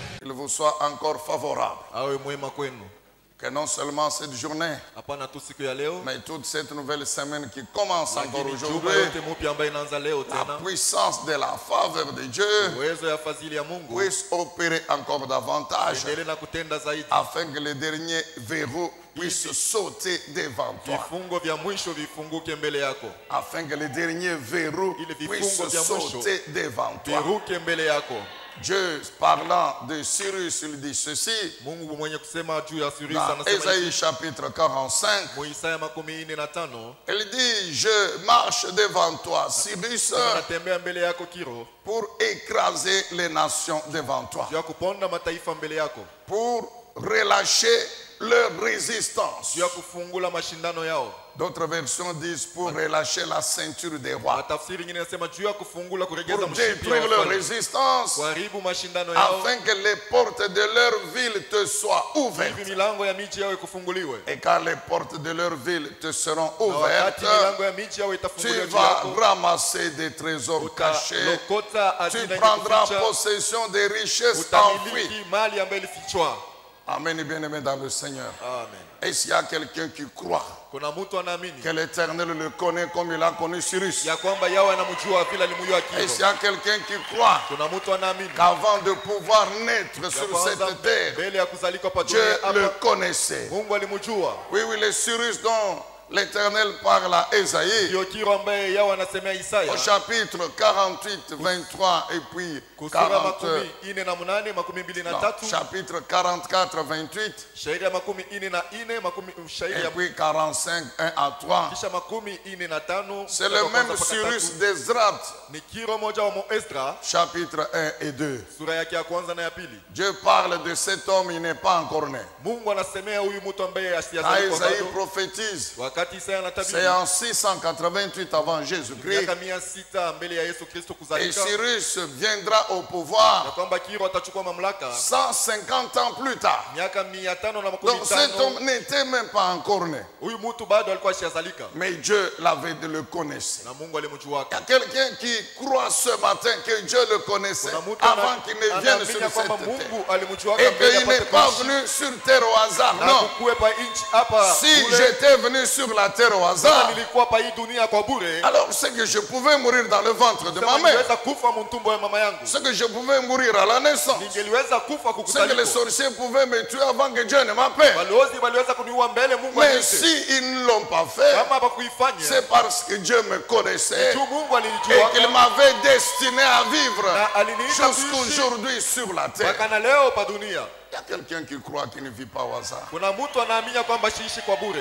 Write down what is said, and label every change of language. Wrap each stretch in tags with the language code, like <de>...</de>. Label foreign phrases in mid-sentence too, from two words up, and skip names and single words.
<fr>qu'il vous soit encore favorable.</fr> <sw>awe mwema kwenu.</sw> <fr>Que non seulement cette journée,</fr> <sw>Hapana tu siku ya leo,</sw> <fr>mais toute cette nouvelle semaine qui commence encore</fr> <sw>lakini juma</sw> <fr>aujourd'hui,</fr> <sw>yote mpya ambayo inaanza leo</sw> <fr>la</fr> <sw>tena,</sw> <fr>puissance de la faveur de Dieu</fr> <sw>uwezo ya fadhili ya Mungu</sw> <fr>puisse opérer encore davantage</fr> <sw>endelee na kutenda zaidi,</sw> <fr>afin que les derniers verrous puissent sauter devant toi.</fr> <sw>vifungo vya mwisho vifunguke mbele yako,</sw> <fr>Afin que les derniers verrous</fr> <sw>Ili vifungo</sw> <fr>puissent</fr> <sw>vya mwisho</sw> <fr>sauter devant toi.</fr> <sw>viruke mbele yako.</sw> <fr>Dieu, parlant de Cyrus, il dit ceci</fr> <sw>Mungu mwenye kusema juu ya Cyrus</sw> <fr>dans</fr> <sw>anasema</sw> <fr>Ésaïe</fr> <sw>hivi,</sw> <fr>chapitre 45.</fr> <sw>mu Isaya 45,</sw> <fr>Il dit, je marche devant toi, Cyrus,</fr> <sw>anatembea mbele yako Kiro,</sw> <fr>pour écraser les nations devant toi,</fr> <sw>juu ya kuponda mataifa mbele yako,</sw> <fr>pour relâcher leur résistance.</fr> <sw>juu ya kufungula mashindano yao.</sw> <fr>D'autres versions disent pour relâcher la ceinture des rois,</fr> <sw>Tafsiri nyingine inasema juu ya kufungula kuregeza</sw> <fr>pour</fr> <sw>mshipi wa</sw> <fr>détruire leur</fr> <sw>wafalme,</sw> <fr>résistance,</fr> <sw>kuharibu mashindano yao,</sw> <fr>afin que les portes de leur ville te soient</fr> <sw>hivi</sw> <fr>ouvertes.</fr> <sw>milango ya miji yao ikufunguliwe.</sw> <fr>Et quand les portes de leur ville te seront</fr> <sw>Na wakati</sw> <fr>ouvertes,</fr> <sw>milango ya miji yao</sw> <fr>tu</fr> <sw>itafunguliwa juu</sw> <fr>vas</fr> <sw>yako,</sw> <fr>ramasser des trésors cachés.</fr> <sw>utalokota</sw> <fr>Tu</fr> <sw>hazina</sw> <fr>prendras</fr> <sw>iliyoficha,</sw> <fr>possession des richesses enfouies.</fr> <sw>utamiliki mali ambayo ilifichwa.</sw> <fr>Amen, bien-aimé dans le Seigneur.</fr> <sw>Amen.</sw> <fr>Et s'il y a quelqu'un qui croit</fr> <sw>Kuna mtu anaamini</sw> <fr>que l'Éternel le connaît comme il a connu Cyrus,</fr> <sw>ya kwamba yawe anamjua vile alimjua</sw> <fr>et</fr> <sw>Kiro.</sw> <fr>s'il y a quelqu'un qui croit</fr> <sw>Kuna mtu anaamini</sw> <fr>qu'avant de pouvoir naître</fr> <sw>ya</sw> <fr>sur</fr> <sw>kwanza</sw> <fr>cette terre,</fr> <sw>mbele ya kuzalika pa</sw> <fr>Dieu</fr> <sw>dunia</sw> <fr>le</fr> <sw>hapa</sw> <fr>connaissait.</fr> <sw>Mungu alimjua.</sw> <fr>Oui, oui, le Cyrus dont l'Éternel parle à Ésaïe,</fr> <sw>Ndio Kiro ambaye yao anasemea Isaya</sw> <fr>au chapitre 48, 23 et puis</fr> <sw>kusura</sw> <fr>40,</fr> <sw>48, 23,</sw> <fr>chapitre 44, 28,</fr> <sw>shairi ya 44, shairi</sw> <fr>et</fr> <sw>ya</sw> <fr>puis 45, 1 à 3.</fr> <sw>kisha 45.</sw> <fr>C'est le même Cyrus d'Ezrat,</fr> <sw>Ni Kiro moja wa Esdra,</sw> <fr>chapitre 1 et 2.</fr> <sw>sura yake ya kwanza na ya pili.</sw> <fr>Dieu parle de cet homme, il n'est pas encore né.</fr> <sw>Mungu anasemea huyu mtu ambaye</sw> <fr>Quand</fr> <sw>asiyazalika</sw> <fr>Isaïe</fr> <sw>bado.</sw> <fr>prophétise,</fr> <sw>Wakati Isaya</sw> <fr>c'est</fr> <sw>anatabiri</sw> <fr>en 688 avant Jésus-Christ,</fr> <sw>miaka 600 mbele ya Yesu Kristo</sw> <fr>et</fr> <sw>kuzalika,</sw> <fr>Cyrus viendra au pouvoir</fr> <sw>na kwamba Kiro atachukua mamlaka</sw> <fr>150 ans plus tard.</fr> <sw>miaka</sw> <fr>Donc cet</fr> <sw>550.</sw> <fr>homme n'était même pas encore né,</fr> <sw>Huyu mtu bado alikuwa ashazalika</sw> <fr>mais Dieu l'avait de le connaître.</fr> <sw>na Mungu</sw> <fr>Il y</fr> <sw>alimjuaka.</sw> <fr>a quelqu'un qui croit ce matin que Dieu le connaissait</fr> <sw>Kuna mtu</sw> <fr>avant qu'il ne vienne</fr> <sw>anaamini</sw> <fr>sur</fr> <sw>kwamba</sw> <fr>cette terre.</fr> <sw>Mungu alimjuaka</sw> <fr>Et</fr> <sw>mbele</sw> <fr>qu'il n'est</fr> <sw>apate</sw> <fr>pas</fr> <sw>kuishi</sw> <fr>venu sur terre au hasard.</fr> <sw>na</sw> <fr>Non.</fr> <sw>kukuwepa nchi hapa</sw> <fr>Si</fr> <sw>bure.</sw> <fr>j'étais venu sur la terre au</fr> <sw>Kama</sw> <fr>hasard,</fr> <sw>nilikuwa pa hii dunia kwa bure,</sw> <fr>alors c'est que je pouvais mourir dans le ventre de</fr> <sw>sema</sw> <fr>ma mère.</fr> <sw>ningeweza kufa mtumbo ya mama yangu,</sw> <fr>C'est que je pouvais mourir à la naissance.</fr> <sw>ningeliweza kufa</sw> <fr>C'est que les</fr> <sw>kukuzaliko,</sw> <fr>sorciers pouvaient me tuer avant que Dieu ne m'appelle.</fr> <sw>balozi waliweza kuniua mbele Mungu</sw> <fr>Mais</fr> <sw>aniite.</sw> <fr>si ils ne l'ont pas fait,</fr> <sw>Kama hapakuifanya</sw> <fr>c'est parce que Dieu me connaissait</fr> <sw>tu Mungu</sw> <fr>et</fr> <sw>alinijua</sw> <fr>qu'il m'avait destiné à vivre</fr> <sw>na aliniita kuishi</sw> <fr>jusqu'aujourd'hui sur la terre.</fr> <sw>mpaka na leo pa dunia.</sw> <fr>Il y a quelqu'un qui croit qu'il ne vit pas au hasard.</fr> <sw>Kuna mtu anaamini kwamba siishi kwa bure.</sw>